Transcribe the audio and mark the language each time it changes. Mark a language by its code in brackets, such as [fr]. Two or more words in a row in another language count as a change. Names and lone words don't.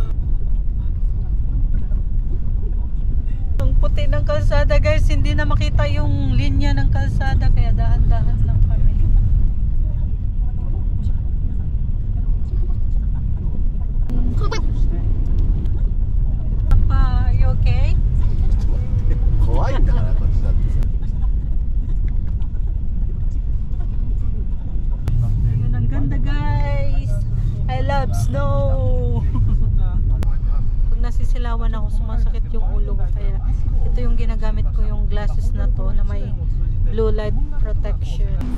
[tl] Ang puti ng kalsada guys, hindi na makita yung linya ng kalsada kaya dahan-dahan lang kami. [en] Papa, are you okay? [ja] 怖いんだからこっちだってさ。 [tl] Ayun, ang ganda guys. [en] I love snow. [tl] Pag nasisilawan ako, sumasakit yung ulo ko kaya ito yung ginagamit ko, yung glasses na to na may [en] blue light protection.